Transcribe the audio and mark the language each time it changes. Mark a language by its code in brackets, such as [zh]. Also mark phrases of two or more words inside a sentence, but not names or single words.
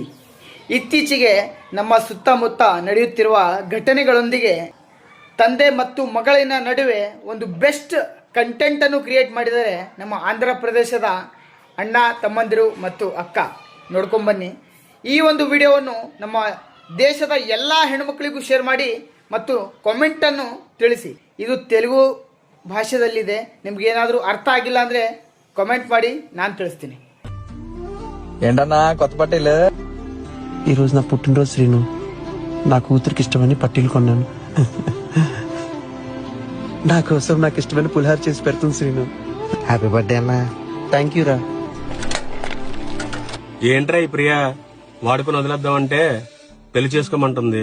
[kn] ಇತ್ತೀಚೆಗೆ ನಮ್ಮ ಸುತ್ತಮುತ್ತ ನಡೆಯುತ್ತಿರುವ ಘಟನೆಗಳೊಂದಿಗೆ ತಂದೆ ಮತ್ತು ಮಗಳಿನ ನಡುವೆ ಒಂದು [en] best content [kn] ಕ್ರಿಯೇಟ್ ಮಾಡಿದರೆ ನಮ್ಮ ಆಂಧ್ರ ಪ್ರದೇಶದ ಅಣ್ಣ ತಮ್ಮಂದಿರು ಮತ್ತು ಅಕ್ಕ. ನೋಡ್ಕೊಂಬನ್ನಿ. ಈ ಒಂದು ವಿಡಿಯೋವನ್ನು ನಮ್ಮ ದೇಶದ ಎಲ್ಲ ಹೆಣ್ಮಕ್ಳಿಗೂ ಶೇರ್ ಮಾಡಿ ಮತ್ತು ಕಾಮೆಂಟನ್ನು ತಿಳಿಸಿ. ಇದು ತೆಲುಗು ಭಾಷೆದಲ್ಲಿದೆ. ನಿಮ್ಗೇನಾದರೂ ಅರ್ಥ ಆಗಿಲ್ಲ ಅಂದರೆ కామెంట్ ಮಾಡಿ, ನಾನು ತಿಳಿಸ್ತೀನಿ. [te] ఏంటన్నా కొత్త పట్టీలు? ఈరోజు నా పుట్టినరోజు శ్రీను. నా కూతురికి ఇష్టమని పట్టీలు కొన్నాను. నా కోసం నాకు ఇష్టమైన పులిహార చేసి పెడుతుంది శ్రీను. [en] Happy birthday [te] అన్నా. [en] Thank you [te] రా. ఏంట్రా ఈ ప్రియా వాడుకుని వదిలేద్దామంటే పెళ్లి చేసుకోమంటుంది.